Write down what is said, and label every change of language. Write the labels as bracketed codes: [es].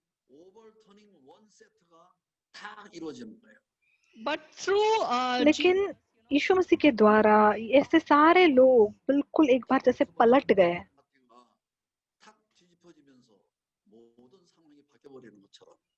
[ko] 오버터닝 원 세트가 다 이루어지는 거예요. [en] but through [hi] लेकिन यीशु मसीह के द्वारा ऐसे सारे लोग बिल्कुल एक बार जैसे पलट गए। [ko] 탁 뒤집어지면서 모든 상황이 바뀌어버리는 것처럼